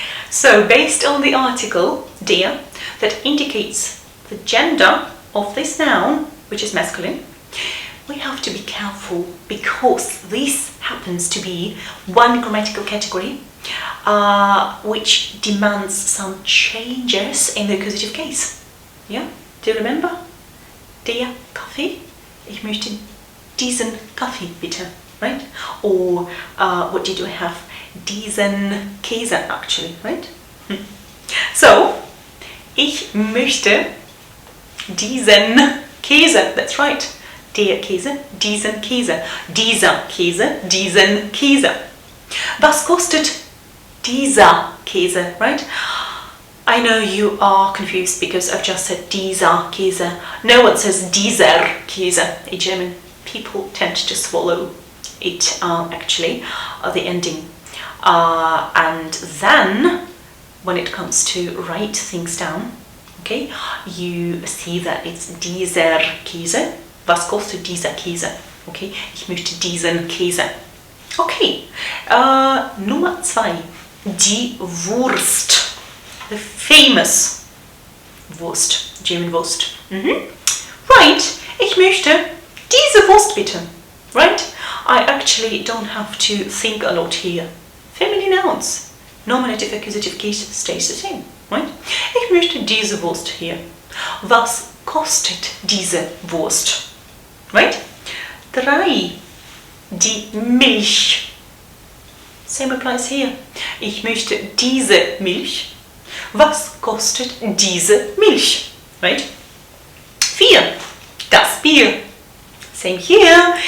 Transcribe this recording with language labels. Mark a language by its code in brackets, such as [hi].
[en] So based on the article der that indicates the gender of this noun, which is masculine, we have to be careful because this happens to be one grammatical category which demands some changes in the accusative case. Yeah? Do you remember? [de] Der Kaffee. Ich möchte diesen Kaffee bitte. [en] Right? Or what did we have? [de] Diesen Käse [en] actually, right? So, [de] ich möchte diesen Käse. [en] That's right. [de] Der Käse, diesen Käse. Dieser Käse, diesen Käse. Was kostet dieser Käse, right? [en] I know you are confused because I've just said dieser Käse. No one says dieser Käse in German. People tend to swallow it actually, the ending. And then, when it comes to write things down, okay, you see that it's dieser Käse. [de] Was kostet dieser Käse? Okay, ich möchte diesen Käse. Okay, Nummer 2, die Wurst. [en] The famous Wurst, German Wurst. [de] Right, ich möchte diese Wurst bitte. [en] Right? I actually don't have to think a lot here. Feminine nouns. Nominative, accusative case stays the same. Right? [de] Ich möchte diese Wurst hier. Was kostet diese Wurst? Right? 3. Die Milch. [en] Same applies here. [de] Ich möchte diese Milch. Was kostet diese Milch? Right? 4. Das Bier. [en] Same here.